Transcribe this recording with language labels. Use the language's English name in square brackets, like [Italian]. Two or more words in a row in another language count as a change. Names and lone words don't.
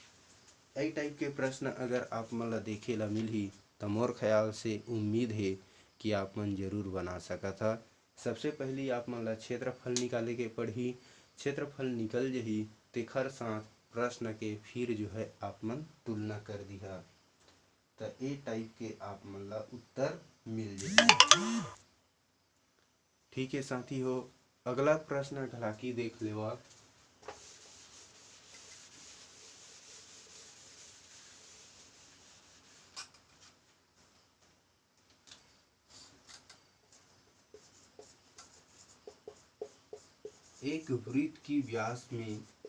[Chhattisgarhi] यही टाइप के प्रश्न अगर आप मन ला देखे ला मिलही तो मोर ख्याल से उम्मीद है कि आप मन जरूर बना सकत ह। सबसे पहली आप मन ला क्षेत्रफल निकाले के पड़ही। क्षेत्रफल निकल जही तेखर साथ प्रश्न के फिर जो है आप मन तुलना कर दिहा त ए टाइप के आप मन ला उत्तर मिल जाही। ठीक है साथी हो, अगला प्रश्न ढलाकी देख लेवा। एक वृत्त की व्यास में